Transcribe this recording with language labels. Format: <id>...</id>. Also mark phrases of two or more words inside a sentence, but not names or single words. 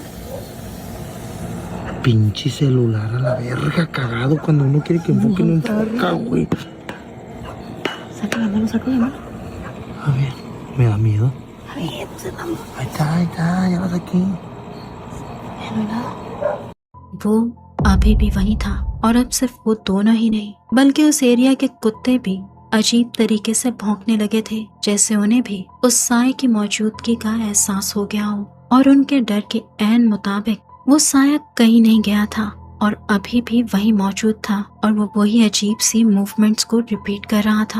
<es>Pinche celular a la verga, cagado. Cuando uno quiere que enfoque, no enfoca, güey. Saca la mano, saca la mano. A ver, me da miedo. A ver, no se vamos. Ahí está, ya vas aquí. Ya no hay nada.</es> <hi>वो अभी भी वहीं था और अब सिर्फ वो दोनों ही नहीं बल्कि उस एरिया के कुत्ते भी अजीब तरीके से भौंकने लगे थे, जैसे उन्हें भी उस साए की मौजूदगी का एहसास हो गया हो। और उनके डर के ऐन मुताबिक वो साया कहीं नहीं गया था और अभी भी वहीं मौजूद था और वो वही अजीब सी मूवमेंट्स को रिपीट कर रहा था।</hi>